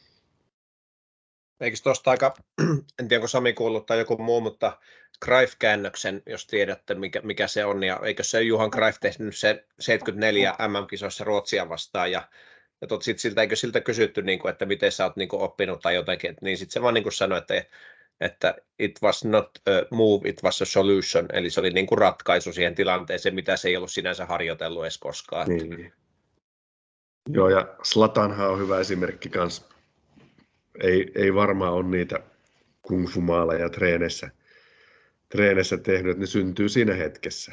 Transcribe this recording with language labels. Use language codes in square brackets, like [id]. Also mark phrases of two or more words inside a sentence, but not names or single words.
[fi] Eikö tuosta aika, en tiedä onko Sami kuullut tai joku muu, mutta Cruyff-käännöksen, jos tiedätte mikä se on, ja eikö se Johan Cruyff tehnyt se 74 MM-kisoissa Ruotsia vastaan, ja sitten siltä, eikö siltä kysytty, että miten sä oot oppinut tai jotenkin, niin sitten se vaan sanoi, että [en] it was not a move, it was a solution, [fi] eli se oli ratkaisu siihen tilanteeseen, mitä se ei ollut sinänsä harjoitellut edes koskaan. Niin. Joo, ja Zlatanhan on hyvä esimerkki kanssa. Ei varmaan ole niitä kung-fu-maaleja treeneissä tehnyt, että ne syntyy siinä hetkessä.